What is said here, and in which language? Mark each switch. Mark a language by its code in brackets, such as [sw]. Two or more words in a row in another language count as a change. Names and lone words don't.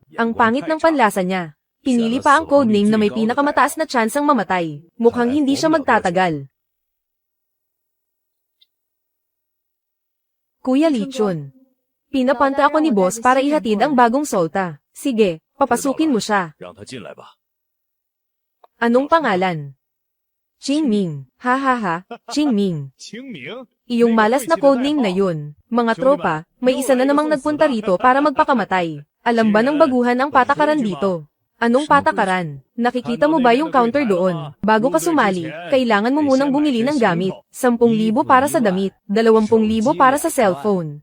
[tl] Ang pangit ng panlasa niya. Pinili pa ang codename na may pinakamataas na tsansang mamatay. Mukhang hindi siya magtatagal. Kuya Lichun. Pinapanta ako ni boss para ihatid ang bagong solta. Sige, papasukin mo siya. [zh] 让他进来吧。 [tl] Anong pangalan? Qingming. Ha, Qingming. [zh] 清明， [tl] Iyong malas na codename na yun. Mga tropa, may isa na namang nagpunta rito para magpakamatay. Alam ba ng baguhan ang patakaran dito? Anong patakaran? Nakikita mo ba yung counter doon? Bago ka sumali, kailangan mo munang bumili ng gamit. 10,000 para sa damit, 20,000 para sa cellphone.